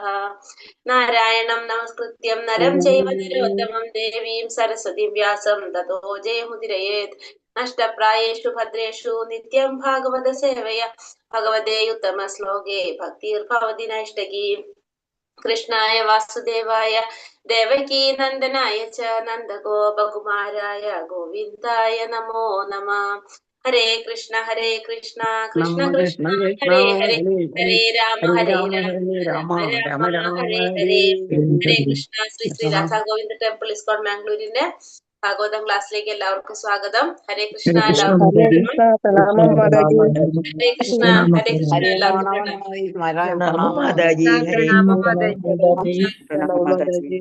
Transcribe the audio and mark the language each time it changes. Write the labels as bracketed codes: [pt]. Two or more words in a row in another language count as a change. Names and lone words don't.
[sa] നാരായണം നമസ്കൃത്യം നരം ചൈവ നരോത്തമം ദേവീം സരസ്വതീം വ്യാസം തതോ ജയമുദിരയേത്. നഷ്ടപ്രായേഷു ഭദ്രേഷു നിത്യം ഭാഗവത സേവയ. ഭഗവതേ ഉത്തമ ശ്ലോകേ ഭക്തിർഭവതി നൈഷ്ടകീ. കൃഷ്ണായ വാസുദേവായ ദേവകീ നന്ദനായ ച നന്ദഗോപകുമാരായ ഗോവിന്ദായ നമോ നമഃ. ഹരേ കൃഷ്ണ കൃഷ്ണ കൃഷ്ണ കൃഷ്ണ കൃഷ്ണ ഹരേ ഹരേ. ഹരേ ഹരേ ഹരേ രാമ ഹരേ രാമ രാമ ഹരേ രാമ രാമ രാമ രാമ ഹരേ ഹരേ ഹരേ. ഹരേ ഹരേ. കൃഷ്ണ. [ml] ശ്രീ ശ്രീ രാധാ ഗോവിന്ദ ടെമ്പിൾ ഇസ്കോൺ മാംഗ്ലൂരിന്റെ ഭാഗവതം ക്ലാസ്സിലേക്ക് എല്ലാവർക്കും സ്വാഗതം. [sa] ഹരേ കൃഷ്ണ. ഹരേ കൃഷ്ണ [ml] എല്ലാവർക്കും [sa] Hare ഹരേ [ml] കൃഷ്ണ പ്രണാമം മാതാജി [sa] ഹരേ കൃഷ്ണ. ഹരേ കൃഷ്ണ. [ml] എല്ലാവർക്കും പ്രണാമം. പ്രണാമം മാതാജി. ഹരേ പ്രണാമം മാതാജി. പ്രണാമം മാതാജി.